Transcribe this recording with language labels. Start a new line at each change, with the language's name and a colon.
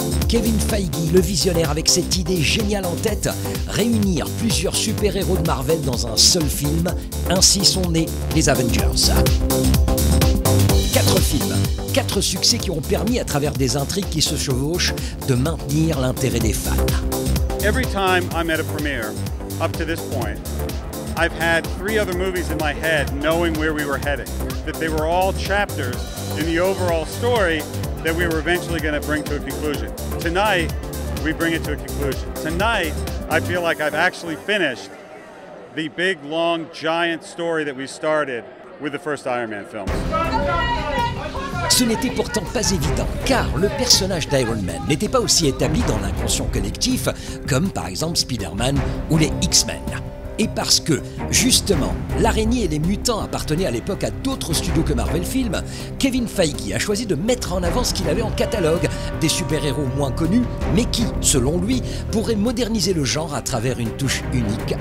French: Kevin Feige, le visionnaire avec cette idée géniale en tête, réunir plusieurs super-héros de Marvel dans un seul film, ainsi sont nés les Avengers. 4 films, 4 succès qui ont permis, à travers des intrigues qui se chevauchent, de maintenir l'intérêt des fans.
English: Every time I'm at a premiere, up to this point, I've had 3 other movies in my head knowing where we were heading, that they were all chapters in the overall story that we were eventually going to bring to a conclusion. Tonight, we bring it to a conclusion. Tonight, I feel like I've actually finished the big, long, giant story that we started with the first Iron Man film.
French: Ce n'était pourtant pas évident, car le personnage d'Iron Man n'était pas aussi établi dans l'inconscient collectif comme par exemple Spider-Man ou les X-Men. Et parce que, justement, l'araignée et les mutants appartenaient à l'époque à d'autres studios que Marvel Films, Kevin Feige a choisi de mettre en avant ce qu'il avait en catalogue, des super-héros moins connus, mais qui, selon lui, pourraient moderniser le genre à travers une touche unique.